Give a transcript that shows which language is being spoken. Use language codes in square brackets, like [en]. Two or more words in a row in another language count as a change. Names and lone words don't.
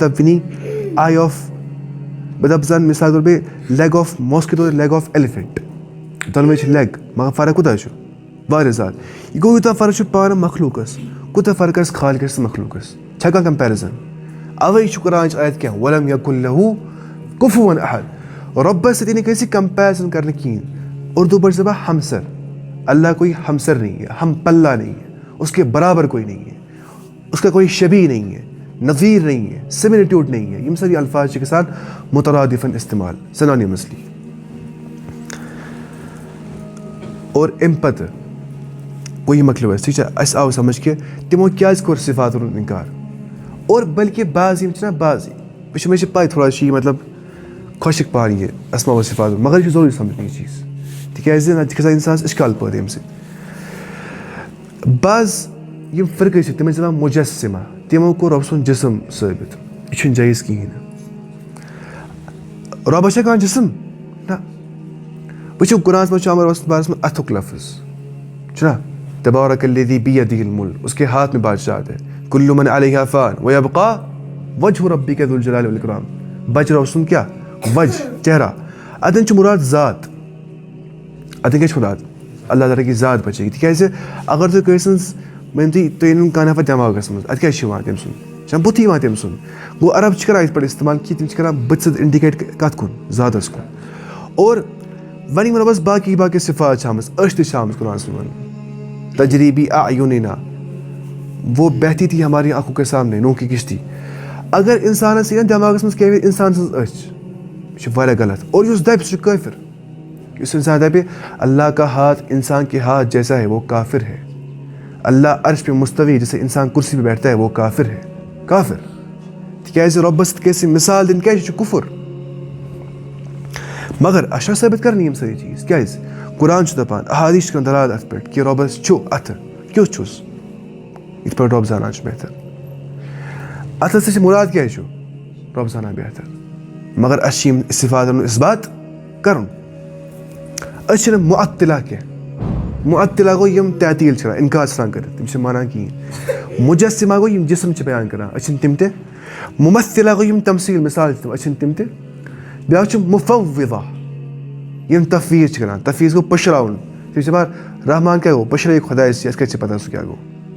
[ks] دپہٕ وٕنی بہٕ دپہٕ زن مِثال طور بیٚیہِ [en] leg of mosquito leg of elephant [ks] دۄنوَے چھِ لیگ مگر فرق کوٗتاہ چھُ واریاہ زیادٕ یہِ گوٚو یوٗتاہ فرق چھُ پانہٕ مخلوٗقس کوٗتاہ فرق آسہِ خالقس تہٕ مخلوٗقس چھا کانٛہہ کمپیرزن اوے چھُ قرآنٕچ آیت کیٛاہ [ar] وَلَم یَکُن لَہوٗ کُفُوَن احد [ks] رۄبس سۭتۍ یی نہٕ کٲنٛسہِ کمپیرزن کرنہٕ کِہیٖنۍ اردو پٲٹھۍ چھِ دپان ہمسر [ur] اللہ کوئی ہمسر نہیں ہے ہم پلہ نہیں ہے اس کے برابر کوئی نہیں ہے اس کا کوئی شبیہ نہیں ہے نظیر نہیں ہے سملٹیوڈ نہیں ہے [ks] یِم سٲری الفاظ چھِ گژھان مترادفن استعمال سنونیمسلی اور اَمہِ پتہٕ گوٚو یہِ مۄکلیو اَسہِ ٹھیٖک چھا اَسہِ آو سمجھ کہِ تِمو کیٛازِ کوٚر صِفاتن ہُنٛد اِنکار اور بٔلکہِ بعض یِم چھِنہ بعض مےٚ چھِ پاے تھوڑا چھِ یہِ مطلب خۄشِک پہن یہِ اسما و صِفات مگر یہِ چھُ ضروٗری سمجھُن یہِ چیٖز تِکیٛازِ نتہٕ چھِ گژھان اِنسانس اِشکال پٲدٕ اَمہِ سۭتۍ بعض یِم فرقہٕ چھِ تِمن چھِ دپان مُجسِما تِمو کوٚر رۄب سُنٛد جسم ثٲبت یہِ چھُنہٕ جٲیِز کِہیٖنۍ نہٕ رۄبس چھا کانٛہہ جسم نہ وٕچھِو قرآنس منٛز چھُ آمُت رۄبس بارس منٛز اتھُک لفظ چھُنہ [ar] تبارک الذی بیدہ الملک [ur] اس کے ہاتھ میں بادشاہت ہے [ar] کُلُّ من علیہا فان ویبقیٰ وجہ ربک ذو الجلال والاکرام [ks] بچہِ رۄب سُنٛد کیٛاہ وجہ چہرہ اتٮ۪ن چھُ مُراد ذات اتٮ۪ن کیٛاہ چھُ مُراد [ur] اللہ تعالیٰ کی ذات [ks] بچے تِکیٛازِ اگر تُہۍ کٲنٛسہِ ہٕنٛز مٲنِو تُہۍ أنِو کانٛہہ نفر دٮ۪ماغس منٛز اَتہِ کیٛاہ چھُ یِوان تٔمۍ سُنٛد چھُنہ بُتھِ یِوان تٔمۍ سُنٛد گوٚو عرب چھِ کران یِتھ پٲٹھۍ استعمال کہِ تِم چھِ کران بٕتھِ سۭتۍ اِنڈِکیٹ کتھ کُن ذاتس کُن اور وۄنۍ یِم رۄبس باقٕے صِفات چھِ آمٕژ أچھ تہِ چھِ آمٕژ قرآنس منٛز وننہٕ [ar] تجریٖبی اعیُننا [ur] وہ بہتی تھی ہماری آنکھوں کے سامنے نوح کی کشتی [ks] اگر انسانس یی نہ دٮ۪ماغس منٛز کیٛاہ انسان سٕنٛز أچھ یہِ چھُ واریاہ غلط اور یُس دپہِ سُہ چھُ کٲفِر یُس انسان دپہِ [ur] اللہ کا ہاتھ انسان کے ہاتھ جیسا ہے وہ کافر ہے اللہ عرش پہ مستوی جیسے انسان کرسی پہ بیٹھتا ہے وہ کافر ہے [ks] کافر تِکیٛازِ رۄبس سۭتۍ گژھِ مِثال دِنۍ کیٛازِ یہِ چھُ کُفُر مگر اَسہِ چھُنہ ثٲبت کرنہِ یِم سٲری چیٖز کیٛازِ قرآن چھُ دپان احادیٖث چھِ کران دلالت اتھ پٮ۪ٹھ کہِ رۄبس چھُ اَتھٕ کیُتھ چھُس یِتھ پٲٹھۍ رۄب زانان چھُ بہتر اتھس سۭتۍ چھِ مُراد کیٛازِ چھُ رۄب زانان بہتر مگر اَسہِ چھِ یِم صِفاتن ہُنٛد اِثبات کرُن أسۍ چھِنہٕ مُعطلہ کینٛہہ مُعطلہ گوٚو یِم تعطیٖل چھِ کران اِنکار چھِ آسان کٔرِتھ تِم چھِنہٕ مانان کِہیٖنۍ مُجسِما گوٚو یِم جسم چھِ بیان کران أسۍ چھِنہٕ تِم تہِ مُمثلہ گوٚو یِم تمثیٖل مِثال چھِ تِم أسۍ چھِنہٕ تِم تہِ بیٛاکھ چھُ مُفوِضہ یِم تفویٖض چھِ کران تفویٖض گوٚو پٔشراوُن تِم چھِ دپان رحمان کیٛاہ گوٚو پٔشرٲیِو خۄدایس اَسہِ کتہِ چھِ پتہ سُہ کیٛاہ گوٚو